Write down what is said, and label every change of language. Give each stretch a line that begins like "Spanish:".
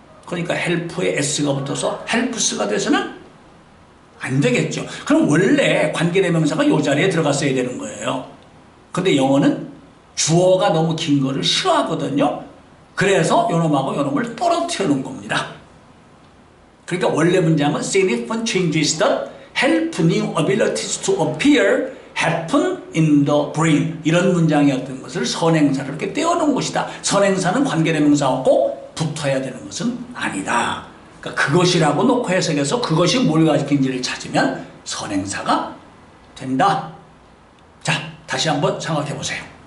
Korean: 그러니까 help에 s가 붙어서 helps가 돼서는 안 되겠죠. 그럼 원래 관계대명사가 이 자리에 들어갔어야 되는 거예요. 근데 영어는 주어가 너무 긴 거를 싫어하거든요. 그래서 요놈하고 요놈을 떨어뜨려 놓은 겁니다. 그러니까 원래 문장은
English: significant changes that help new abilities to appear happen in the brain.
Korean: 이런 문장이었던 것을 선행사를 이렇게 떼어놓은 것이다. 선행사는 관계대명사와 꼭 붙어야 되는 것은 아니다. 그러니까 그것이라고 놓고 해석해서 그것이 뭘 가리키는지를 찾으면 선행사가 된다. 자, 다시 한번 생각해 보세요.